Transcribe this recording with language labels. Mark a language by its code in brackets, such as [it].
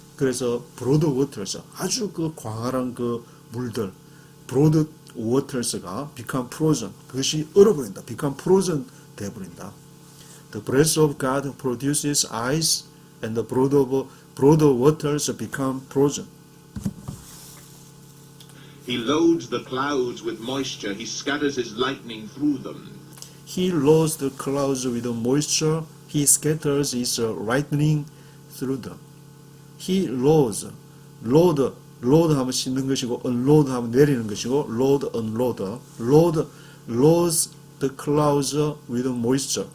[ko] 그래서 broader waters 아주 그 광활한 그 물들 broad waters가 [en] become frozen. [ko] 그것이 얼어버린다. [en] become frozen [ko] 되어버린다. [en] The breath of God produces ice and the broader waters become frozen. He loads the clouds with moisture. He scatters his lightning through them. He loads the clouds with moisture. He scatters his lightning through them. He loads. [ko] load 하면 싣는 것이고 unload 하면 내리는 것이고 load, unload. [en] loads the clouds with moisture.